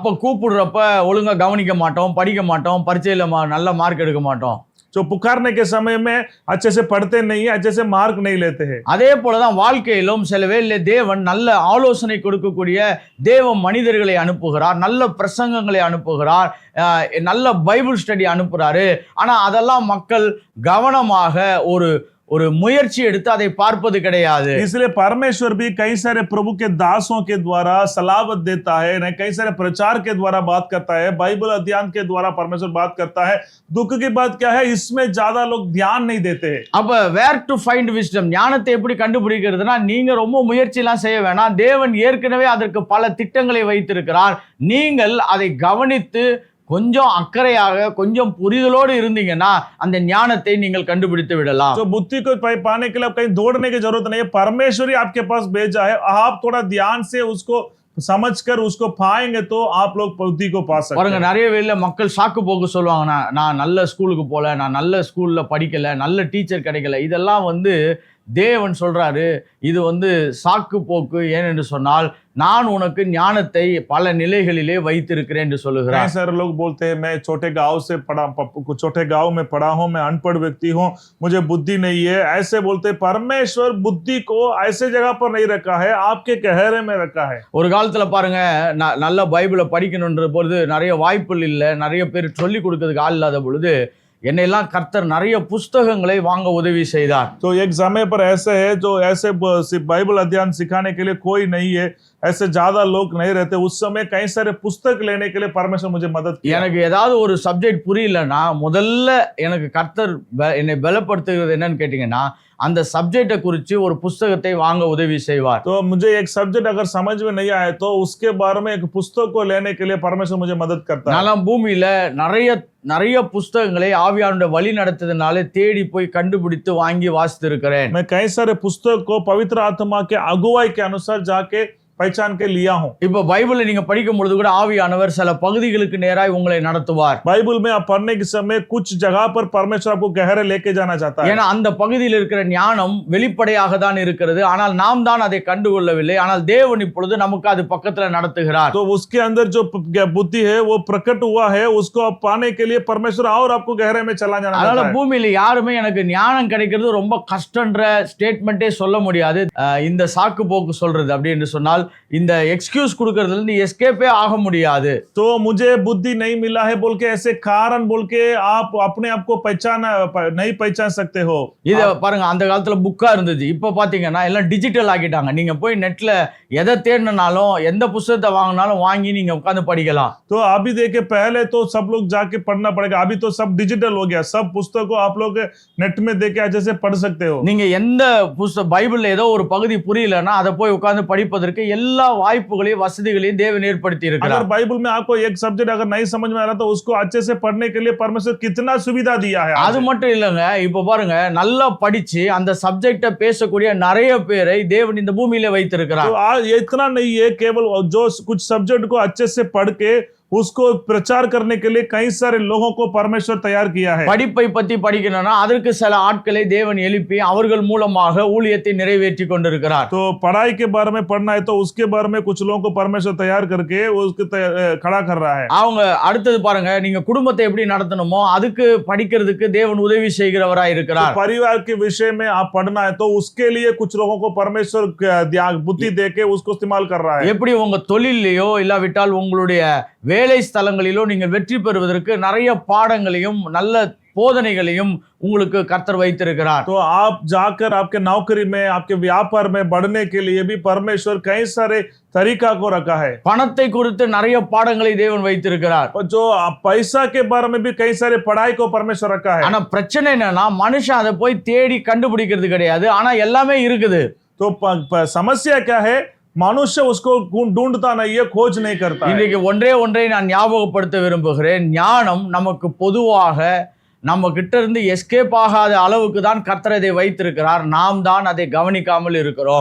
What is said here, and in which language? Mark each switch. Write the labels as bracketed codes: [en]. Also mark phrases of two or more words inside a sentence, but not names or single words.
[ta] அப்ப கூப்பிடுறப்ப ஒழுங்கா கவனிக்க மாட்டோம், படிக்க மாட்டோம், பரீட்சையில நல்ல மார்க் எடுக்க மாட்டோம். [hi] जो पुकारने के समय में अच्छे से पढ़ते नहीं है, अच्छे से मार्क नहीं लेते हैं. [ta] அதே போலதான் வாழ்க்கையிலும் சில வேளையிலே தேவன் நல்ல ஆலோசனை கொடுக்கக்கூடிய தேவ மனிதர்களை அனுப்புகிறார், நல்ல பிரசங்கங்களை அனுப்புகிறார், நல்ல [en] Bible study [ta] அனுப்புறாரு. ஆனா அதெல்லாம் மக்கள் கவனமாக ஒரு முயற்சி எடுத்து அதை பார்ப்பது கிடையாது. [hi] इसलिए परमेश्वर भी कई सारे प्रभु के दासों के द्वारा सलावत देता है, कई सारे प्रचार के द्वारा बात करता है, बाइबल अध्ययन के द्वारा परमेश्वर बात करता है. दुख की बात क्या है, इसमें ज्यादा लोग ध्यान नहीं देते हैं. [ta] அப்ப [en] where to find wisdom, [ta] ஞானத்தை எப்படி கண்டுபிடிக்கிறதுனா, நீங்க ரொம்ப முயற்சி எல்லாம் செய்ய வேணாம். தேவன் ஏற்கனவே அதற்கு பல திட்டங்களை வைத்திருக்கிறார். நீங்கள் அதை கவனித்து கொஞ்சம் அக்கறையாக, கொஞ்சம் புரிதலோடு இருந்தீங்கன்னா அந்த ஞானத்தை நீங்கள் கண்டுபிடித்து விடலாம். [hi] तो बुद्धि को पाने के लिए कहीं दौड़ने की जरूरत नहीं है, परमेश्वर ही आपके पास भेजा है. आप थोड़ा ध्यान से उसको समझकर उसको पाएंगे तो आप लोग बुद्धि को पा सकते [ta] பாருங்க [hi] हैं। [ta] நிறைய வேளையில மக்கள் சாக்கு போக்கு சொல்லுவாங்க, நான் நல்ல ஸ்கூலுக்கு போல, நான் நல்ல ஸ்கூல்ல படிக்கல, நல்ல டீச்சர் கிடைக்கல. இதெல்லாம் தேவன் சொல்றாரு, இது சாக்கு போக்கு. ஏனென்று சொன்னால் நான் உனக்கு ஞானத்தை பல நிலைகளிலே வைத்திருக்கிறேன் என்று சொல்லுகிறார். [hi] कई सारे लोग बोलते हैं मैं छोटे गांव में पढ़ा हूं, मैं अनपढ़ व्यक्ति हूं, मुझे बुद्धि नहीं है। ऐसे बोलते परमेश्वर बुद्धि को ऐसे जगह पर नहीं रखा है, आपके गहरे में रखा है। [ta] ஒரு காலத்துல பாருங்க, நல்ல பைபிளை படிக்கணும்ன்ற பொழுது நிறைய வாய்ப்புகள் இல்லை, நிறைய பேர் சொல்லி கொடுக்கிறதுக்கு ஆள் இல்லாத பொழுது என்னெல்லாம் கர்த்தர் நிறைய புஸ்தகங்களை வாங்க உதவி செய்தார். [hi] तो एक समय पर ऐसे है जो ऐसे बाइबल अध्ययन सिखाने के लिए कोई नहीं है, ऐसे ज्यादा लोग नहीं रहते। उस समय कई सारे पुस्तक लेने के लिए परमेश्वर मुझे मदद किया। [ta] எனக்கு ஏதாவது ஒரு சப்ஜெக்ட் புரியலன்னா முதல்ல எனக்கு கர்த்தர் என்னை பலப்படுத்துகிறது என்னன்னு கேட்டீங்கன்னா, அந்த சப்ஜெக்டை குறித்து ஒரு புஸ்தகத்தை வாங்க உதவி செய்வார். [hi] तो मुझे एक सब्जेक्ट अगर समझ में नहीं आए तो उसके बारे में एक पुस्तक को लेने के लिए परमेश्वर मुझे मदद करता है। [ta] நான் பூமியில நிறைய புஸ்தகங்களை ஆவியானவருடைய வழி நடத்துறதுனால தேடி போய் கண்டுபிடித்து வாங்கி வாசித்து இருக்கிறேன். [hi] मैं कई सारे पुस्तक को पवित्र आत्मा के अगुवाई के अनुसार जाके पहचान के लिया हूं। [ta] இப்ப பைபிளை நீங்க படிக்கும் பொழுது கூட ஆவியானவர் சில பகுதிகளுக்கு நேராய் உங்களை நடத்துவார். [hi] बाइबल में आप पढ़ने के समय कुछ जगह पर परमेश्वर आपको गहरे लेके जाना चाहता है। [ta] ஏன்னா அந்த பகுதியில் இருக்கிற ஞானம் வெளிப்படையாக தான் இருக்கிறது, ஆனால் நாம் தான் அதை கண்டுகொள்ளவில்லை. ஆனால் தேவன் இப்பொழுது நமக்கு அது பக்கத்துல நடத்துகிறார். [hi] तो उसके अंदर जो बुद्धि है वो प्रकट हुआ है, उसको आप पाने के लिए परमेश्वर और आपको गहरे में चला जाना [ta] அதனால [hi] चाहता है। [ta] பூமியில யாருமே எனக்கு ஞானம் கிடைக்கிறது ரொம்ப கஷ்டன்ற ஸ்டேட்மெண்டே சொல்ல முடியாது. இந்த சாக்கு போக்கு சொல்றது அப்படின்னு சொன்னால் இந்த எக்ஸ்கியூஸ் கொடுக்கறதுல இருந்து எஸ்கேப்பே ஆக முடியாது. [hi] तो मुझे बुद्धि नहीं मिला है बोल के ऐसे कारण बोल के आप अपने आप को नहीं पहचान सकते हो। [ta] இத பாருங்க, அந்த காலத்துல புக்கா இருந்துச்சு, இப்ப பாத்தீங்கன்னா எல்லாம் டிஜிட்டல் ஆக்கிட்டாங்க. நீங்க போய் நெட்ல எதை தேடினாலும் எந்த புத்தகத்தை வாங்கினாலும் வாங்கி நீங்க உட்கார்ந்து படிக்கலாம். [hi] तो अभी देखे पहले तो सब लोग जाके पढ़ना पड़ेगा, अभी तो सब डिजिटल हो गया, सब पुस्तकों आप लोग नेट में देके अच्छे से पढ़ सकते हो। [ta] நீங்க எந்த புத்தகம் பைபிள்ல ஏதோ ஒரு பகுதி புரியலன்னா அதை போய் உட்கார்ந்து படிப்பதற்கு எல்லா வாய்ப்புகளையும் வசதிகளையும் தேவன் ஏற்படுத்தி இருக்கிறார். [hi] अगर बाइबल में आपको एक सब्जेक्ट अगर नहीं समझ में आ रहा तो उसको अच्छे से पढ़ने के लिए परमेश्वर कितना सुविधा दिया है। [ta] அது மட்டும் இல்லங்க, இப்ப பாருங்க நல்லா படிச்சு அந்த சப்ஜெக்ட பேசக்கூடிய நிறைய பேரை தேவன் இந்த பூமியில வைத்திருக்கிறார். [hi] तो आज इतना नहीं है, केवल जो कुछ सब्जेक्ट को अच्छे से पढ़ के उसको प्रचार करने के लिए कई सारे लोगों को परमेश्वर तैयार किया है। [ta] படிப்பை பத்தி படிக்கணும்னா அதற்கு சில ஆட்களை தேவன் எழுப்பி அவர்கள் மூலமாக ஊழியத்தை நிறைவேற்றி கொண்டிருக்கிறார். [hi] तो पढ़ाई के बारे में पढ़ना है तो उसके बारे में कुछ लोगों को परमेश्वर तैयार करके उसको खड़ा कर रहा है। [ta] அவங்க அடுத்தது பாருங்க, நீங்க குடும்பத்தை எப்படி நடத்தணுமோ அதுக்கு படிக்கிறதுக்கு தேவன் உதவி செய்கிறவராய் இருக்கிறார். [hi] तो परिवार के विषय में आप पढ़ना है तो उसके लिए कुछ लोगों को परमेश्वर बुद्धि देके उसको इस्तेमाल कर रहा है। [ta] எப்படி உங்க தொழிலையோ இல்லாவிட்டால் உங்களுடைய வேலை ஸ்தலங்களிலோ நீங்கள் வெற்றி பெறுவதற்கு நிறைய பாடங்களையும் நல்ல போதனைகளையும் உங்களுக்கு கர்த்தர் வைத்திருக்கிறார். [hi] तो आप जाकर आपके नौकरी में आपके व्यापार में बढ़ने के लिए भी परमेश्वर कई सारे तरीका को रखा है। [ta] பணத்தை குறித்து நிறைய பாடங்களை தேவன் வைத்திருக்கிறார். [hi] और जो पैसा के बारे में भी कई सारे पढ़ाई को परमेश्वर रखा है। [ta] ஆனா பிரச்சனை என்னன்னா மனுஷன் அதை போய் தேடி கண்டுபிடிக்கிறது கிடையாது, ஆனா எல்லாமே இருக்குது. [hi] तो समस्या क्या है, मनुष्य उसको ढूंढता नहीं है, खोज नहीं करता है। [ta] இன்றைக்கு ஒன்றை நான் ஞாபகப்படுத்த விரும்புகிறேன். ஞானம் நமக்கு பொதுவாக நம்ம கிட்ட இருந்து எஸ்கேப் ஆகாத அளவுக்கு தான் கர்த்தர் இதை வைத்திருக்கிறார், நாம் தான் அதை கவனிக்காமல் இருக்கிறோம்.